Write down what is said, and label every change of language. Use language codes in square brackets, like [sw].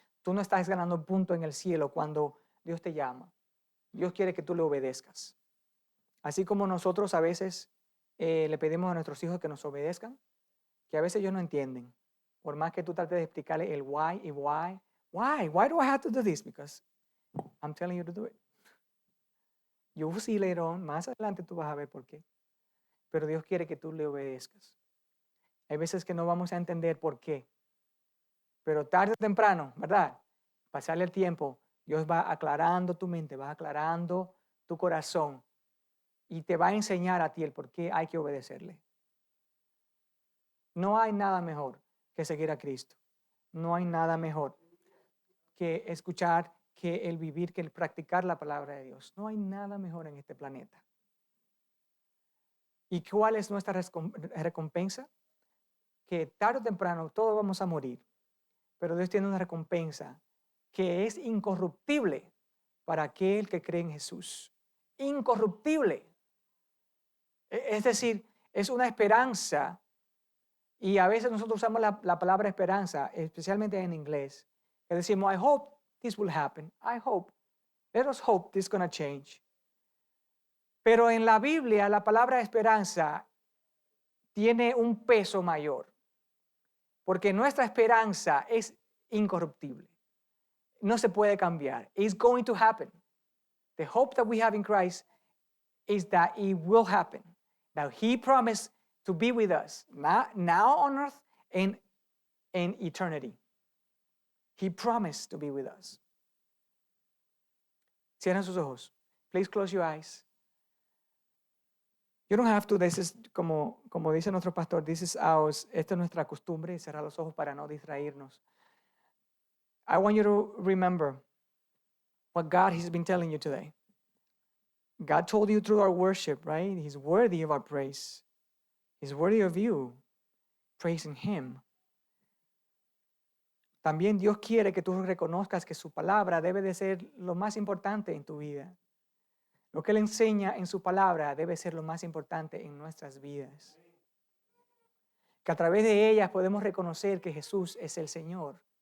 [es] Tú no estás ganando punto en el cielo cuando Dios te llama. Dios quiere que tú le obedezcas. Así como nosotros a veces le pedimos a nuestros hijos que nos obedezcan, que a veces ellos no entienden. Por más que tú trates de explicarle el why y why. [en] Why do I have to do this? Because I'm telling you to do it. You will see later on, [es] más adelante tú vas a ver por qué. Pero Dios quiere que tú le obedezcas. Hay veces que no vamos a entender por qué. Pero tarde o temprano, ¿verdad? Pasarle el tiempo, Dios va aclarando tu mente, va aclarando tu corazón y te va a enseñar a ti el por qué hay que obedecerle. No hay nada mejor que seguir a Cristo. No hay nada mejor que escuchar, que el vivir, que el practicar la palabra de Dios. No hay nada mejor en este planeta. ¿Y cuál es nuestra recompensa? Que tarde o temprano todos vamos a morir, pero Dios tiene una recompensa que es incorruptible para aquel que cree en Jesús. Incorruptible. Es decir, es una esperanza. Y a veces nosotros usamos la palabra esperanza, especialmente en inglés, que decimos, [en] I hope this will happen. I hope. Let us hope this is going to change. [es] Pero en la Biblia, la palabra esperanza tiene un peso mayor, porque nuestra esperanza es incorruptible. No se puede cambiar. [en] It's going to happen. The hope that we have in Christ is that it will happen. That He promised to be with us, now on earth and in eternity. He promised to be with us. [es] Cierren sus ojos. [en] Please close your eyes. You don't have to. This is, [es] como dice nuestro pastor, [en] this is ours. [es] Esta es nuestra costumbre, cerrar los ojos para no distraernos. [en] I want you to remember what God has been telling you today. God told you through our worship, right? He's worthy of our praise. He's worthy of you praising Him. [es] También Dios quiere que tú reconozcas que su palabra debe de ser lo más importante en tu vida. Lo que Él enseña en su palabra debe ser lo más importante en nuestras vidas. Que a través de ellas podemos reconocer que Jesús es el Señor.